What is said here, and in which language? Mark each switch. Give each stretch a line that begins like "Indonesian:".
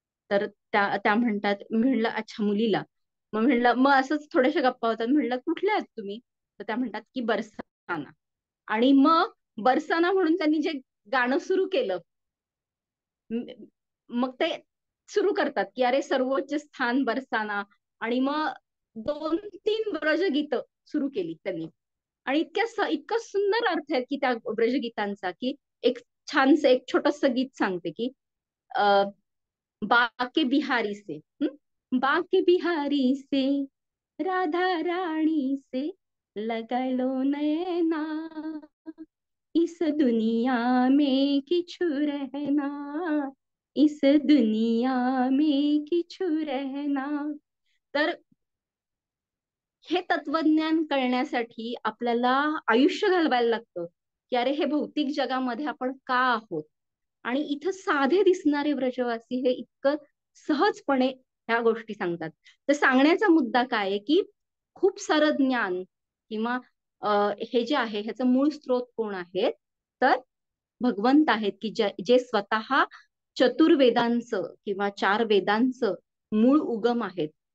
Marathi: तर त्या त्या म्हणतात, मी म्हणलं अच्छा मुलीला. मग म्हणलं, मग असंच थोड्याशा गप्पा होतात, म्हणलं कुठल्या आहेत तुम्ही, तर त्या म्हणतात की बरसाना. आणि मग बरसाना म्हणून त्यांनी जे गाणं सुरू केलं, मग ते सुरू करतात की अरे सर्वोच्च स्थान बरसाना. आणि मग 2-3 ब्रजगीत सुरू केली त्यांनी. आणि इतकं सुंदर अर्थ आहे की त्या ब्रजगीतांचा, की एक छानस एक छोटस गीत सांगते की अ,
Hindi: बाके बिहारी से, बाके बिहारी से, राधा रानी से लगा लो नैना, इस दुनिया में किछु रहना, इस दुनिया में किछु रहना.
Marathi: तर हे तत्वज्ञान कळण्यासाठी आपल्याला आयुष्य घालवायला लागतं, की अरे हे भौतिक जगामध्ये आपण का आहोत. आणि इथं साधे दिसणारे ब्रजवासी हे इतकं सहजपणे ह्या गोष्टी सांगतात. तर सांगण्याचा मुद्दा काय आहे, की खूप सारं ज्ञान किंवा हे जे आहे ह्याचं मूळ स्रोत कोण आहेत, तर भगवंत आहेत, की जे स्वतः चतुर्वेदांचं किंवा 4 वेदांचं मूळ उगम आहेत.